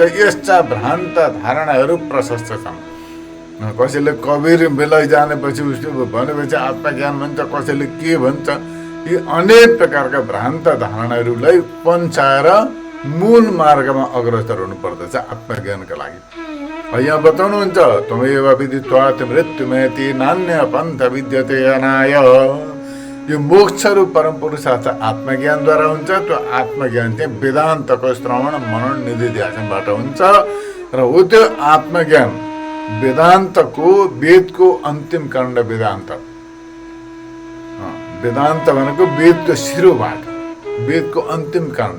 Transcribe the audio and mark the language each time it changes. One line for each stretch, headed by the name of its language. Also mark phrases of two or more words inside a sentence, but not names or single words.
Nepali: यस्ता भ्रान्त धारणाहरू प्रशस्त छन्। कसैले कबीर बेला जानेपछि उसले भनेपछि आत्मज्ञान भन्छ, कसैले के भन्छ। यी अनेक प्रकारका भ्रान्त धारणाहरूलाई पन्छाएर मूल मार्गमा अग्रसर हुनुपर्दछ आत्मज्ञानका लागि। यहाँ बताउनुहुन्छ
Sanskrit: त्वमेव विदित्वा मृत्युमेति नान्य पन्थ विद्यते अनाय।
Nepali: यो मोक्ष रूप परम पुरुषार्थ आत्मज्ञानद्वारा हुन्छ। त्यो आत्मज्ञान चाहिँ वेदान्तको श्रवण मनन निधिध्यासनबाट हुन्छ र हो त्यो आत्मज्ञान वेदान्तको वेदको अन्तिम काण्ड वेदान्त। वेदान्त भनेको वेदको शिरोबाट, वेदको अन्तिम काण्ड।